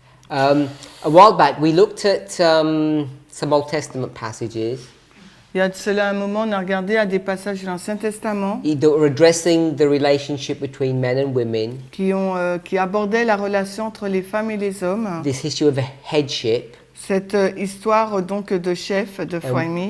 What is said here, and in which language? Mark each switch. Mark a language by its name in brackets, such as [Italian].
[English] A while back, we looked at some Old Testament passages. [French] Il y a de cela un moment, on a regardé à des passages de l'Ancien Testament [English] That were addressing the relationship between men and women. [French] qui abordaient la relation entre les femmes et les hommes. [English] This issue of headship. [French] Cette histoire donc de chef, de famille.